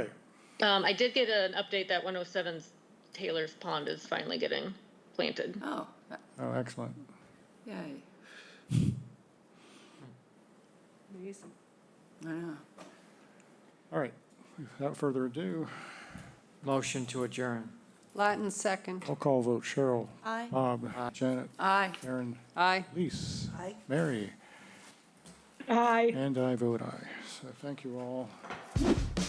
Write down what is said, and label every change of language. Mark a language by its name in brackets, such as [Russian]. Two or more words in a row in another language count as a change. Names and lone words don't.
[English] I did get an update that 107's Taylor's Pond is finally getting planted. Oh, oh, excellent. yay. Amazing. I know. All right, without further ado, Motion to adjourn. Latin second. I'll call vote. Cheryl. Aye. Bob. Janet. Aye. Karen. Aye. Lise. Aye. Mary. Aye. And I vote aye. So thank you all.